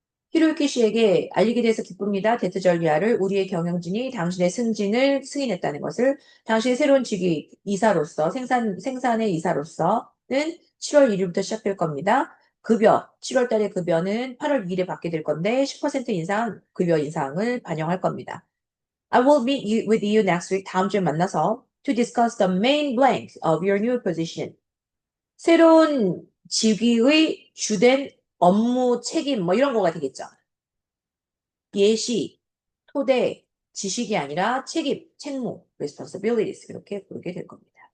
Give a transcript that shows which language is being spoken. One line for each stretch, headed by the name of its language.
Korean: 히로유키 씨에게 알리게 돼서 기쁩니다. 데트절리아를 우리의 경영진이 당신의 승진을 승인했다는 것을 당신의 새로운 직위 이사로서 생산의 이사로서는 7월 1일부터 시작될 겁니다. 급여 7월 달에 급여는 8월 2일에 받게 될 건데 10% 인상 급여 인상을 반영할 겁니다.
English: I will meet you, with you next week.
Korean: 다음 주에 만나서
English: to discuss the main blank of your new position.
Korean: 새로운 직위의 주된 업무 책임 뭐 이런 거가 되겠죠. 예시, 토대, 지식이 아니라 책임, 책무, responsibilities 이렇게 부르게 될 겁니다.